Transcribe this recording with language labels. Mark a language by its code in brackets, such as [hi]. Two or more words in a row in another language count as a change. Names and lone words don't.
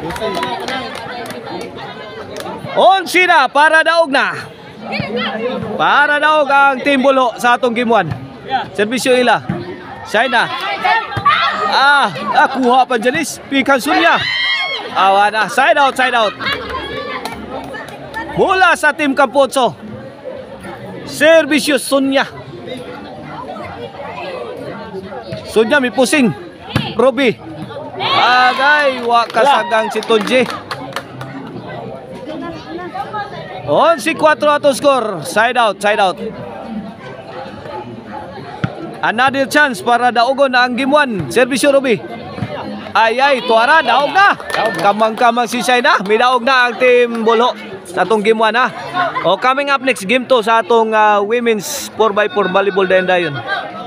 [ceb] 11 na para daog na. Para daog ang team Bulho sa atong game 1. Servisyo ila. Shaina. Kuha pa Janice. Pikan Sonya. Awa na. [en] Side out, side out. [ceb] Bola sa team Campo 8. Servisyo Sonya. Sonya may pusing. Ruby. Agay, wakasagang si Tonji. 11-4 atong score. [en] Side out, side out. Another chance [ceb] para daogon na ang game 1. Servisyo Ruby. Ay, tuara, daog na. Kamang-kamang si Shaina. May daog na ang team Bulho sa atong game 1 O [en] coming up next, [ceb] game 2 sa atong [en] women's 4x4 volleyball [ceb] dayon.